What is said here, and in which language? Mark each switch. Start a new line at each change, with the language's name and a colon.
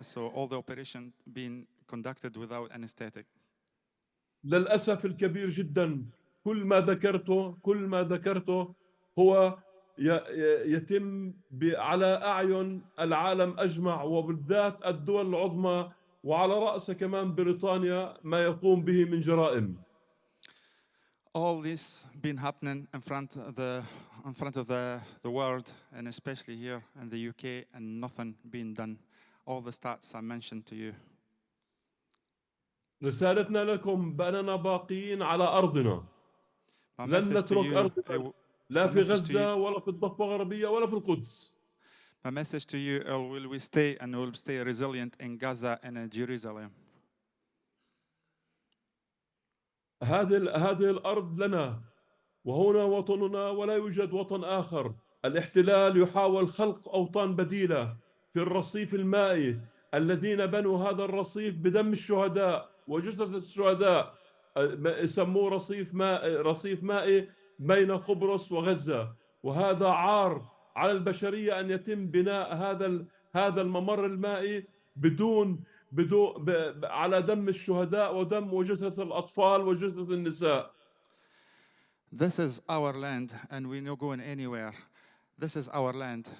English: So all the operation being conducted without anesthetic.
Arabic: للأسف الكبير جدا كل ما ذكرته هو يتم على أعين العالم أجمع وبالذات الدول العظمى وعلى رأسها كمان بريطانيا ما يقوم به من جرائم.
English: All this been happening in front of the world and especially here in the UK and nothing being done. All the stats I mentioned to you.
Arabic: رسالتنا لكم بأننا باقيين على أرضنا. لن نترك أرضنا لا في غزة ولا في الضفة الغربية ولا في القدس. My message to you will we stay and will stay resilient in Gaza and in Jerusalem. هذه الأرض لنا وهنا وطننا ولا يوجد وطن آخر. الاحتلال يحاول خلق أوطان بديلة في الرصيف المائي. الذين بنوا هذا الرصيف بدم الشهداء وجثث الشهداء يسموه رصيف مائي بين قبرص وغزة. وهذا عار على البشرية أن يتم بناء هذا الممر المائي بدون على دم الشهداء ودم وجثث الأطفال وجثث النساء.
English: This is our land and we're not going anywhere. This is our land.